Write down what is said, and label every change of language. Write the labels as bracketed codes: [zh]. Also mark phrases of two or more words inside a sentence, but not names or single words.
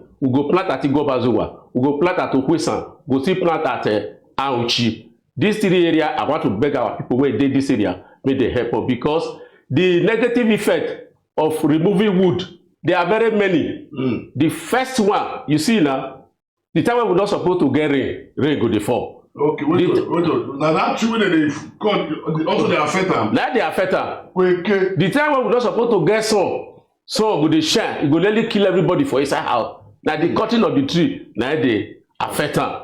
[pcm] We go plant at Igobazuwa, we go plant at Okwesan, we go still plant at Auchi. These 3 areas, I want to beg our people where they this area, make they help us, because the negative effect of removing wood, they are very many. The first one, you see now, the time when we not supposed to get rain go dey fall. Okay, wait. Now that tree wey dey cut also dey affect am. That dey affect am. Okay. The time when we not supposed to get sun go dey shine, e go nearly kill everybody for inside house. Na the cutting of the tree na dey affect am.